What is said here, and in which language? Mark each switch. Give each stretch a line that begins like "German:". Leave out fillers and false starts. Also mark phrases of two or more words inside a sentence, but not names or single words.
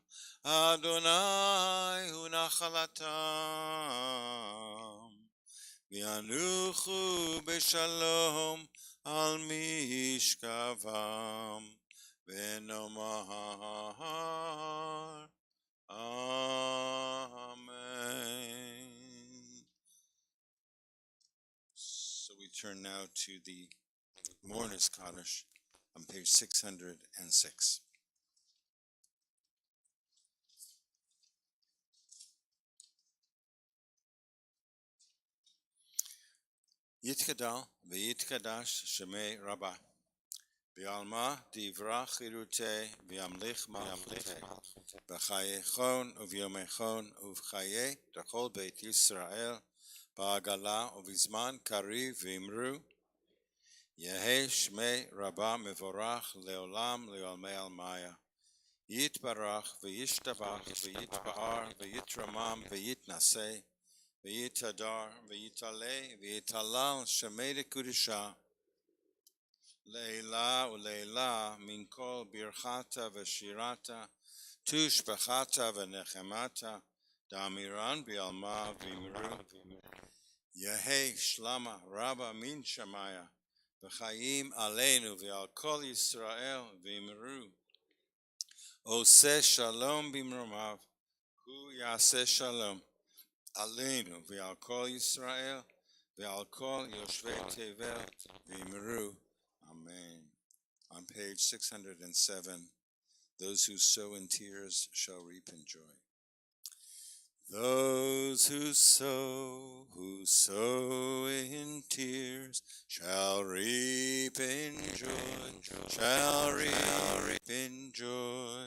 Hebrew: אדני הוא נחלתם וינוחו בשלום על משכבם ונאמר אמן.
English: So we turn now to the Mourner's Kaddish on page 606.
Aramaic: יתגדל ויתקדש שמיה רבא בעלמא די ברא כרעותיה וימליך מלכותיה בחייכון וביומיכון ובחיי דכל בית ישראל בעגלא ובזמן קריב ואמרו יהא שמיה רבא מברך לעלם ולעלמי עלמיא יתברך וישתבח ויתפאר ויתרומם ויתנשא ויתהדר ויתעלה ויתהלל שמיה דקודשא, לעלא ולעלא מן כל ברכתא ושירתא תשבחתא ונחמתא דאמירן בעלמא ואמרו יהא שלמא רבא מן שמיא וחיים עלינו ועל כל ישראל ואמרו,
Hebrew: עשה שלום במרומיו הוא יעשה שלום. עלינו ועל כל ישראל ועל כל יושבי תבל ואמרו. Amen.
English: On page 607, those who sow in tears shall reap in joy. Those who sow in tears shall reap in joy, shall reap in joy.